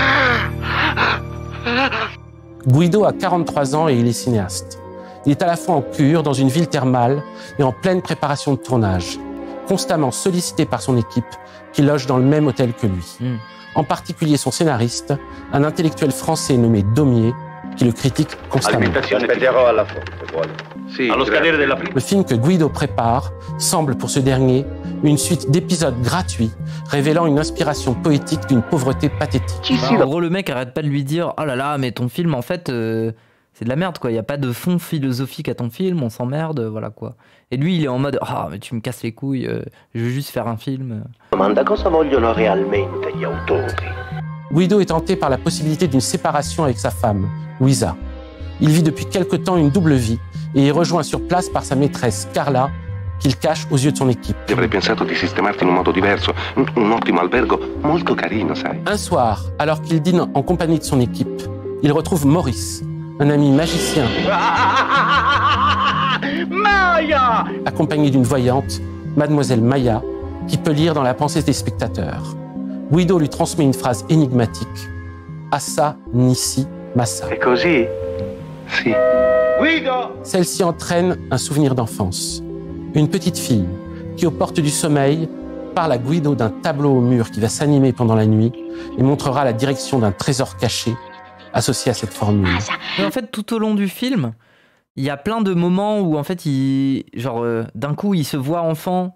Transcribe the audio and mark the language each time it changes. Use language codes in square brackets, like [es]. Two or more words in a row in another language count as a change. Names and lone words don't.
[fr] Guido a 43 ans et il est cinéaste. Il est à la fois en cure dans une ville thermale et en pleine préparation de tournage, constamment sollicité par son équipe qui loge dans le même hôtel que lui. En particulier son scénariste, un intellectuel français nommé Daumier, qui le critique constamment. [it] Aspetterò alla fonte, vuole. Sì, allo scadere della prima. [fr] Le film que Guido prépare semble pour ce dernier une suite d'épisodes gratuits révélant une inspiration poétique d'une pauvreté pathétique. En gros, le mec arrête pas de lui dire « Oh là là, mais ton film, en fait, c'est de la merde, quoi. Il n'y a pas de fond philosophique à ton film, on s'emmerde, voilà, quoi. » Et lui, il est en mode « Ah, mais tu me casses les couilles, je veux juste faire un film. » [it] Domanda cosa vogliono realmente gli autori? [fr] Guido est tenté par la possibilité d'une séparation avec sa femme, Luisa. Il vit depuis quelque temps une double vie et est rejoint sur place par sa maîtresse, Carla, qu'il cache aux yeux de son équipe. [it] Avrei pensato di sistemarti in un modo diverso, un ottimo albergo, molto carino, sai. [fr] Un soir, alors qu'il dîne en compagnie de son équipe, il retrouve Maurice, un ami magicien, Maya! accompagné d'une voyante, Mademoiselle Maya, qui peut lire dans la pensée des spectateurs. Guido lui transmet une phrase énigmatique. Assa nisi massa. [it] E così? Sì. Guido! [fr] Celle-ci entraîne un souvenir d'enfance. Une petite fille qui, aux portes du sommeil, parle à Guido d'un tableau au mur qui va s'animer pendant la nuit et montrera la direction d'un trésor caché associé à cette formule. Mais en fait, tout au long du film, il y a plein de moments où, en fait, d'un coup, il se voit enfant.